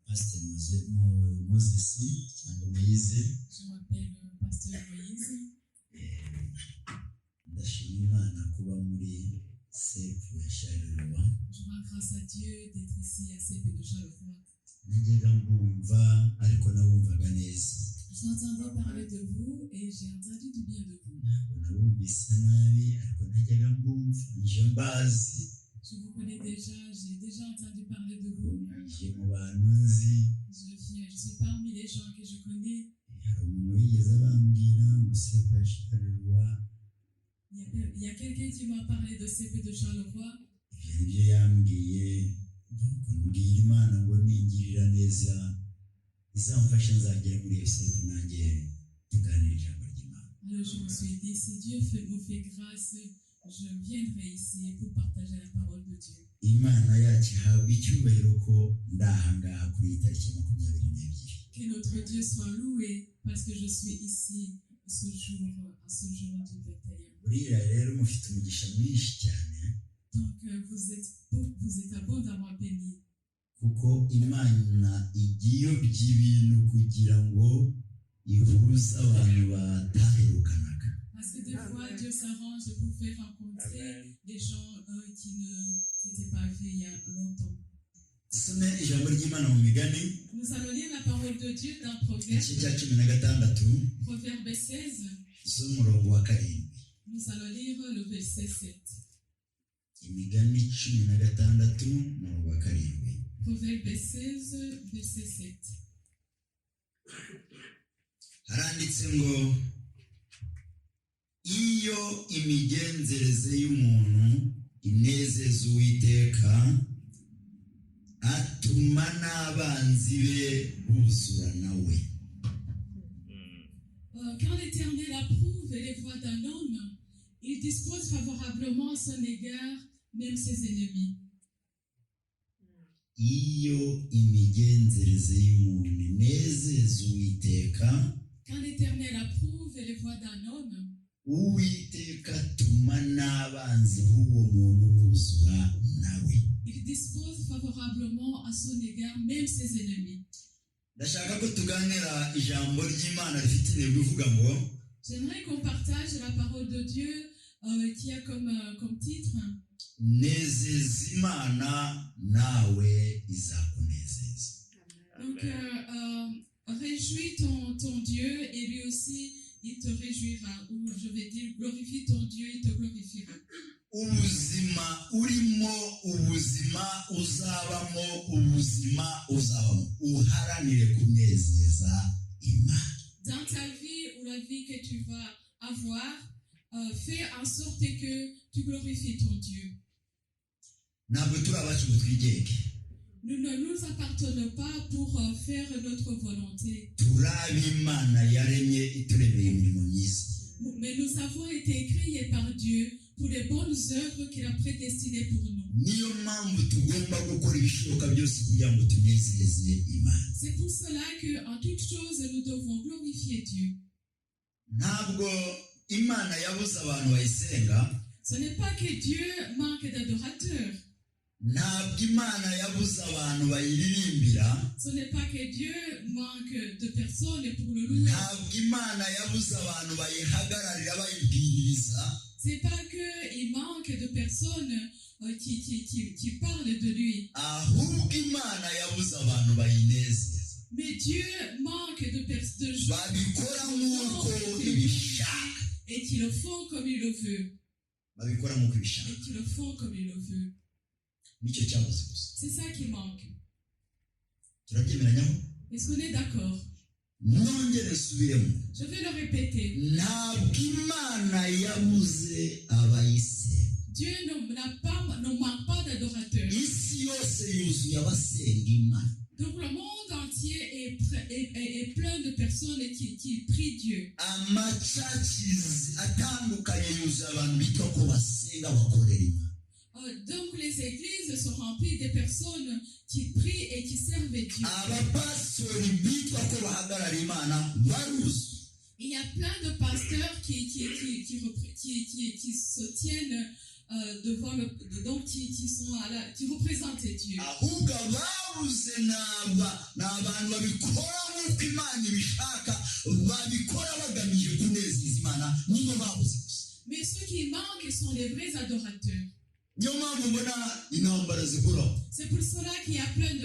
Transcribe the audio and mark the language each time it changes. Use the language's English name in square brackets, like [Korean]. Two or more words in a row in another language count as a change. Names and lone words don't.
[Kinyarwanda] Pasteur Moses cyangwa Moïse. [French] Je m'appelle Pasteur Moïse. [Kinyarwanda] Ndashima Imana kuba muri sefu ya Charleroi. [French] Je rends grâce à Dieu d'être ici à CP de Charleroi. [Kinyarwanda] Najyaga mbumva ariko nabumvaga neza. [French] J'entendais parler de vous et j'ai entendu du bien de vous. [Kinyarwanda] Ntabwo nabumvise nabi ariko najyaga mbumva nje mbazi. [French] Je vous connais déjà, j'ai déjà entendu parler de vous. [Kinyarwanda] Nje mu bantu nzi. [French] Je suis parmi les gens que je connais. [Kinyarwanda] Hari umuntu wigeze abambwira ngo sefu ya Charleroi. [French] Il y a quelqu'un qui m'a parlé de CP de Charleroi. [Kinyarwanda] Ibyo yambwiye mbwira Imana ngo ningirira neza izamfasha nzagera muri iyo sefu nanjye tuganira ijambo ry'Imana. [French] Alors je me suis dit, si Dieu me fait grâce, je viendrai ici pour partager la parole de Dieu. [Kinyarwanda] Imana yacu ihabwa icyubahiro ko ndahangaha kuri iyi tariki 22. [French] Que notre Dieu soit loué parce que je suis ici ce jour du 21. [Kinyarwanda] Buriya rero mufite umugisha mwinshi cyane. [French] Donc vous êtes abondamment bénis. [Kinyarwanda] Kuko Imana igiyobya ibintu kugira ngo ihuze abantu bataherukanaga. [French] Parce que des fois Dieu s'arrange pour faire rencontrer des gens qui ne s'étaient pas vus il y a longtemps. [Kinyarwanda] Some ijambo ry'Imana mu Migani. [French] Nous allons lire la parole de Dieu dans Proverbe. [Kinyarwanda] Igice cya 16. [French] Proverbe 16. [Kinyarwanda] Z'umurongo wa 7. [French] Nous allons lire le verset 7. [Kinyarwanda] Imigani 16 umurongo wa 7. [French] Proverbe 16, verset 7. [Kinyarwanda] Haranditse ngo iyo imigenzereze y'umuntu inezeza Uwiteka atuma n'abanzi be buzura nawe. [French] Quand l'Éternel approuve les voies d'un homme, il dispose favorablement à son égard même ses ennemis. [Kinyarwanda] Iyo imigenzereze y'umuntu inezeza Uwiteka, [French] quand l'Éternel approuve les voies d'un homme, [Kinyarwanda] Uwiteka atuma n'abanzi b'uwo muntu buzura nawe. [French] il dispose favorablement à son égard même ses ennemis. [Kinyarwanda] Ndashaka ko tuganira ijambo ry'Imana rifite intego ivuga ngo [French] j'aimerais qu'on partage la parole de Dieu qui a comme titre [Kinyarwanda] nezeza Imana nawe izakunezeza. [French] Donc réjouis ton Dieu et lui aussi il te réjouira, ou je vais dire glorifie ton Dieu, il te glorifiera. [Kinyarwanda] Ubuzima urimo, ubuzima uzabamo, ubuzima uzabamo, uharanire kunezeza Imana. [French] Dans ta vie ou la vie que tu vas avoir, fais en sorte que tu glorifies ton Dieu. [Kinyarwanda] Ntabwo turi abacu ngo twigenge. [French] Nous ne nous appartenons pas pour faire notre volonté. [Kinyarwanda] Turi Imana yaremye iturebeye imirimo myiza. [French] Mais nous avons été créés par Dieu pour les bonnes œuvres qu'il a prédestinées pour nous. [Kinyarwanda] Niyo mpamvu tugomba gukora ibishoboka byose kugira ngo tunezeze Imana. [French] C'est pour cela que en toute chose nous devons glorifier Dieu. [Kinyarwanda] Ntabwo Imana yabuze abantu bayisenga. [French] Ce n'est pas que Dieu manque d'adorateurs. [Kinyarwanda] Ntabwo Imana yabuze abantu bayiririmbira. [French] Ce n'est pas que Dieu manque de personnes pour le louer. [Kinyarwanda] Ntabwo Imana yabuze abantu bayihagararira bayibwiriza. [French] C'est pas que il manque de personnes qui parlent de lui. [Kinyarwanda] Ahubwo Imana yabuze abantu bayinezeza. [French] Mais Dieu manque de gens [Kinyarwanda] babikora nk'uko ibishaka. [French] Et qui le font comme il le veut. [Kinyarwanda] Babikora nk'uko ibishaka. [French] Et qui le font comme il le veut. [Kinyarwanda] Nicyo cyabuze gusa. [French] C'est ça qui manque. [Kinyarwanda] Turabyemeranyaho? [French] Est-ce qu'on est d'accord? [Kinyarwanda] Nongere nsubiremo. [French] Je vais le répéter. [Kinyarwanda] Ntabwo Imana yabuze abayise. [French] Dieu ne manque pas d'adorateurs. [Kinyarwanda] Isi yose yuzuye abasenga Imana. [French] Donc le monde entier est plein de personnes qui prient Dieu. [Kinyarwanda] Amachachizi atandukanye yuzuye abantu bitwa ko basenga bakorera Imana. [French] Donc les églises sont remplies de personnes qui prient et qui servent Dieu. [Kinyarwanda] Abapastori bitwa ko bahagarara Imana baruzi. [French] Il y a plein de pasteurs qui se tiennent donc qui représentent Dieu. [Kinyarwanda] ahubwo ababuze n'abantu babikora nk'uko Imana ibishaka, babikora bagamije kunezeza Imana, nibo babuze gusa. [French] Mais ceux qui manquent sont les vrais adorateurs. [Kinyarwanda] niyo mpamvu mbona intambara zihoraho. [French] C'est pour cela qu'il y a plein de